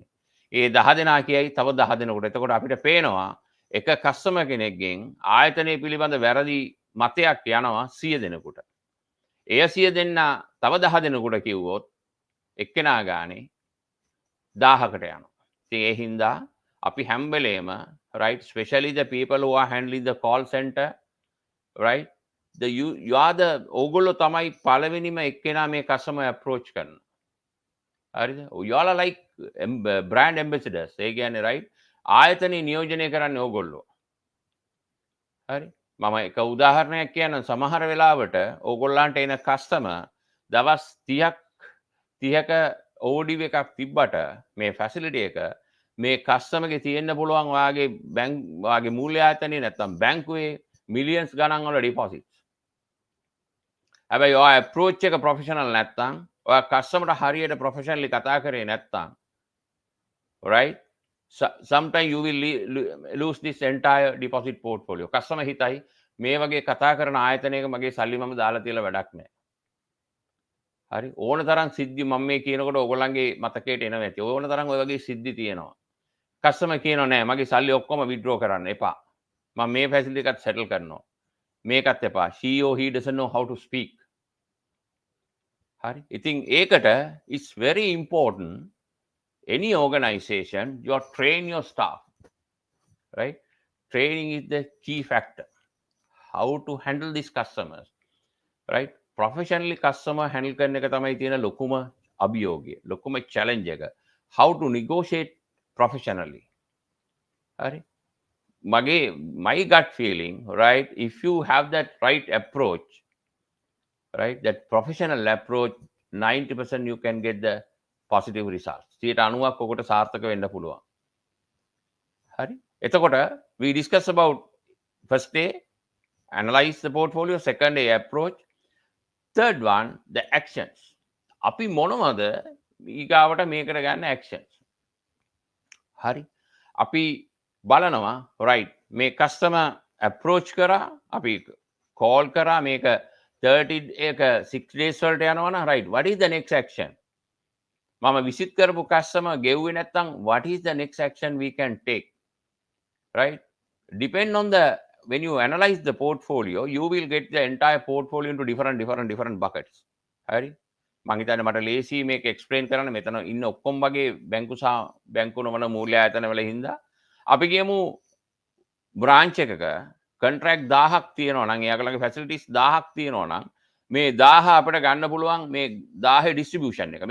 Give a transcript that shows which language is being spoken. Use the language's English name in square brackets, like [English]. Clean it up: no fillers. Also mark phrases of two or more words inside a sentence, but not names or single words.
[Sinhala] ඒ 10 දෙනා කියයි තව 10 දෙනෙකුට. එතකොට අපිට පේනවා එක customer කෙනෙක්ගෙන් ආයතනය පිළිබඳ වැරදි මතයක් යනවා 100 දෙනෙකුට. එය 100 දෙනා තව 10 දෙනෙකුට කිව්වොත් එක්කෙනා ගානේ 1000කට යනවා. ඉතින් ඒ හින්දා අපි හැම වෙලේම [English] right especially the people who are handling the call center right you are the [Sinhala] ඕගොල්ලෝ තමයි පළවෙනිම එක්කෙනා මේ [English] customer approach [Sinhala] කරන. හරිද? [English] you all are like brand ambassadors. [Sinhala] ඒ කියන්නේ right ආයතනේ නියෝජනය කරන්නේ ඕගොල්ලෝ. හරි? මම එක උදාහරණයක් කියන්නම්. සමහර වෙලාවට ඕගොල්ලන්ට එන customer දවස් 30ක overdue එකක් තිබ්බට මේ facility එක මේ customer ගේ තියෙන්න පුළුවන් ඔයාගේ මූල්‍ය ආයතනයේ නැත්තම් බැංකුවේ millions ගණන් වල deposits. හැබැයි ඔයා approach එක professional නැත්තම් ඔයා customer හරියට professionally කතා කරේ නැත්තම් [English] right sometimes you will lose this entire deposit portfolio. [Sinhala] customer හිතයි මේ වගේ කතා කරන ආයතනයක මගේ සල්ලි මම දාලා තියලා වැඩක් නැහැ. හරි ඕන තරම් සිද්ධි මම මේ කියනකොට ඕගොල්ලන්ගේ මතකයට එනවා ඇති. ඕන තරම් ඔය වගේ සිද්ධි තියෙනවා. customer කියනවා නෑ මගේ සල්ලි ඔක්කොම withdraw කරන්න එපා. මම මේ facility එකත් settle කරනවා. මේකත් එපා. [English] She or he doesn't know how to speak. [Sinhala] හරි. ඉතින් ඒකට [English] it's very important any organization you are train your staff, right? Training is the key factor. How to handle these customers, right? Professionally customer handle [Sinhala] කරන එක තමයි තියෙන ලොකුම අභියෝගය, ලොකුම challenge එක. [English] How to negotiate professionally. හරි. my gut feeling, right? If you have that right approach, right? That professional approach, 90% you can get the positive results. [Sinhala] 90%ක් ඔකට සාර්ථක වෙන්න පුළුවන්. හරි. [English] එතකොට we discuss about first day analyze the portfolio, second day approach, third one the actions. [Sinhala] අපි මොනවද ඊගාවට මේකට ගන්න actions. හරි. අපි බලනවා right මේ [English] customer approach [Sinhala] කරා, අපි call කරා, මේක 30 එක 6 days වලට යනවා නම් [English] right, what is the next action? [Sinhala] මම visit කරපු customer ගෙව්වේ නැත්නම් [English] what is the next action we can take? Right? Depend on the when you analyze the portfolio, you will get the entire portfolio into different buckets. [Sinhala] හරි. මං හිතන්නේ මට ලේසි මේක explain කරන්න. මෙතන ඉන්න ඔක්කොම වගේ බැංකු සහ බැංකු නොවන මූල්‍ය ආයතන වල හින්දා අපි කියමු branch එකක contract 1000ක් තියෙනවා නම් එයාගලගේ facilities 1000ක් තියෙනවා නම් මේ 1000 අපිට ගන්න පුළුවන් මේ 1000 distribution එක.